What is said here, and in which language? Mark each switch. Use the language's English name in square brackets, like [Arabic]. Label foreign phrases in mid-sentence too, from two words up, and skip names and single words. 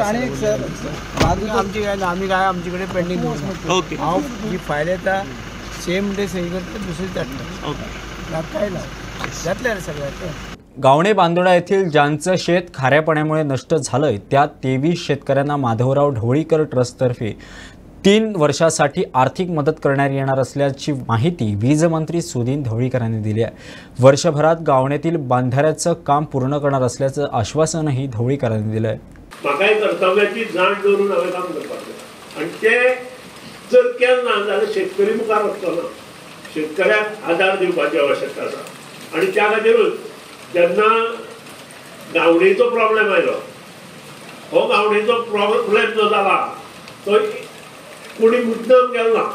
[Konkani] आनी एक सर आमची काय ना, आमी काय आमचे कडेन पेंडींग दवरना. ओके. हांव जी फायल येता [English] same day [Konkani] सही करता दुसरी धाडटा. ओके. म्हाका काय ना जातलें रे सगळ्याक. [Marathi] गावणे बांदोडा येथील ज्यांचं शेत खाऱ्या पाण्यामुळे नष्ट झालंय त्या 23 शेतकऱ्यांना माधवराव ढवळीकर ट्रस्टतर्फे 3 वर्षासाठी आर्थिक मदत करण्यात येणार असल्याची माहिती वीज मंत्री सुदीन ढवळीकरांनी दिली आहे. वर्षभरात गावण्यातील बांधाऱ्याचं काम पूर्ण करणार असल्याचं आश्वासनही ढवळीकरांनी दिलं आहे. [Konkani] म्हाकाय कर्तव्याची जाण दवरून हांवें काम करपाक जाय आनी ते जर केलें ना जाल्यार शेतकरी मुखार वचचो ना. शेतकऱ्याक आदार दिवपाची आवश्यकता आसा आनी त्या खातीरूच जेन्ना गावणेचो प्रॉब्लेम आयलो, हो गावणेचो प्रॉब्लेम जो जाला तो कोणी मुद्दम केलो ना.